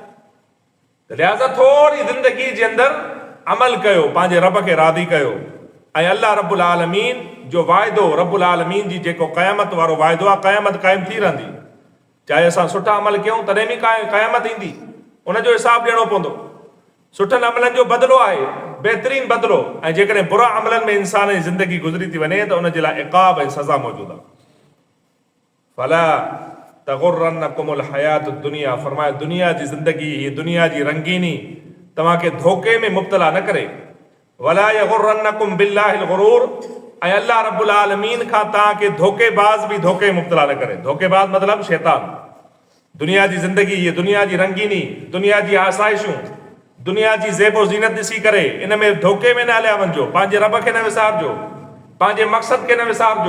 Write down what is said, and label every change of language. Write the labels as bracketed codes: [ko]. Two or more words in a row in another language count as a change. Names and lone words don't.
[sd] त लिहाज़ा थोरी ज़िंदगी जे अंदरि अमल कयो, पंहिंजे रब खे राज़ी कयो, ऐं अल्लाह रब्बुल आलमीन जो वाइदो, रब्बुल आलमीन जी जेको क़यामत वारो वाइदो आहे, क़यामत क़ाइमु थी रहंदी। चाहे असां सुठा अमल कयूं तॾहिं बि क़यामत ईंदी, उनजो हिसाबु ॾियणो पवंदो। सुठनि अमलनि जो बदिलो आहे, बहितरीन बदिलो, ऐं जेकॾहिं बुरा अमलनि में इंसान जी ज़िंदगी गुज़री थी वञे त उनजे लाइ इक़ाब ऐं सज़ा मौजूदु आहे। [ar] فلا تغرنكم الحياة الدنيا, [sd] फरमाए दुनिया जी ज़िंदगी, हीअ दुनिया जी रंगीनी तव्हांखे धोखे में मुब्तला न करे। [ar] ولا يغرنكم بالله الغرور, [sd] ऐं अल्लाह रब्बुल आलमीन खां तव्हांखे धोखेबाज़ बि धोखे में मुब्तला न करे। धोखेबाज़ मतिलबु शैतान। दुनिया जी ज़िंदगी, हीअ दुनिया जी रंगीनी, दुनिया जी आसाइशूं, दुनिया जी ज़ेबो ज़ीनत ॾिसी करे इन में धोखे में न हलिया वञिजो, पंहिंजे रब खे न विसारजो, पंहिंजे मक़सद खे न विसारजो।